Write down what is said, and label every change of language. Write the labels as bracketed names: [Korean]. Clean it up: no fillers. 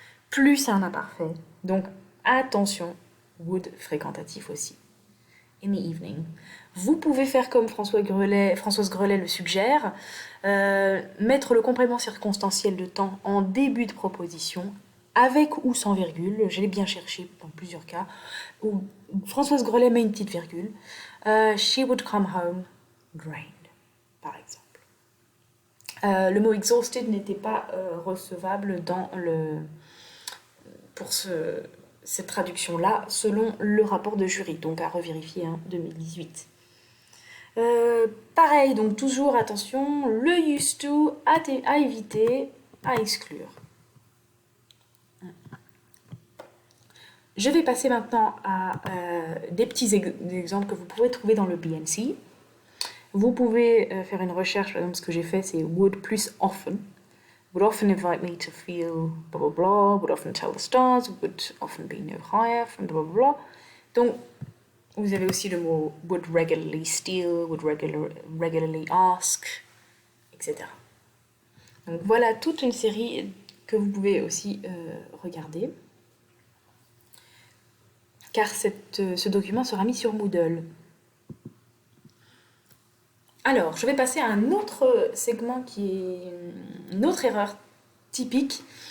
[French] Plus un imparfait. Donc, attention, would fréquentatif aussi. [English] In the evening. [French] Vous pouvez faire comme Françoise Grelet le suggère, mettre le complément circonstanciel de temps en début de proposition, avec ou sans virgule, je l'ai bien cherché dans plusieurs cas, où Françoise Grelet met une petite virgule. [English] She would come home drained, [French] par exemple. Le mot exhausted n'était pas recevable pour cette traduction-là, selon le rapport de jury, donc à revérifier, 2018. Pareil, donc toujours attention, le used to à éviter, à exclure. Je vais passer maintenant à des petits exemples que vous pouvez trouver dans le BNC. Vous pouvez faire une recherche, par exemple ce que j'ai fait c'est would plus often. [English] Would often invite me to feel blah blah blah, would often tell the stars, would often be no higher from blah blah blah. [French] Donc, vous avez aussi le mot [English] would regularly steal, would regularly ask, [French] etc. Donc voilà toute une série que vous pouvez aussi regarder. Car ce document sera mis sur Moodle. Alors, je vais passer à un autre segment qui est une autre erreur typique.